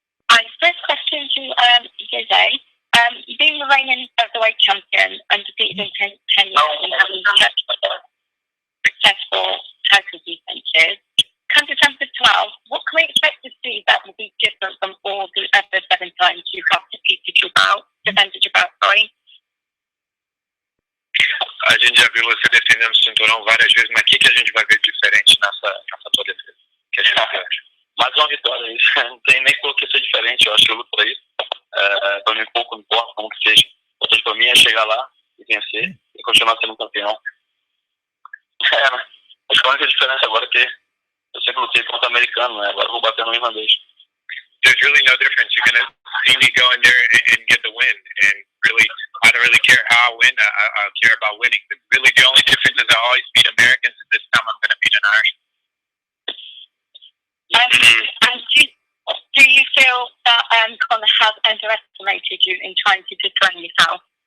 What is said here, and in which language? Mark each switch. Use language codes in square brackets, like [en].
[en] My first question to Jose. You've been the reigning featherweight champion, undefeated in 10 years, and having successful title defenses. Come December 12th, what can we expect to see that will be different from all the other 7 times you have defended your bout, sorry? [pt] A gente já viu você defendendo o cinturão várias vezes, mas o que a gente vai ver diferente nessa tua defesa? Que a gente vai ver? Mais uma vitória, isso. Não tem nem por que ser diferente, eu acho que eu luto pra isso. Pra mim pouco importa como que seja. O importante pra mim é chegar lá e vencer e continuar sendo campeão. Né? Acho que a única diferença agora é que eu sempre lutei contra o americano, né? Agora eu vou bater no irlandês. [en] There's really no difference. You're going to see me go in there and get the win. And really, I don't really care how I win. I care about winning. But really, the only difference is I always beat Americans, and this time I'm going to beat an Irishman. And do you feel that Conor has underestimated you in trying to defend yourself?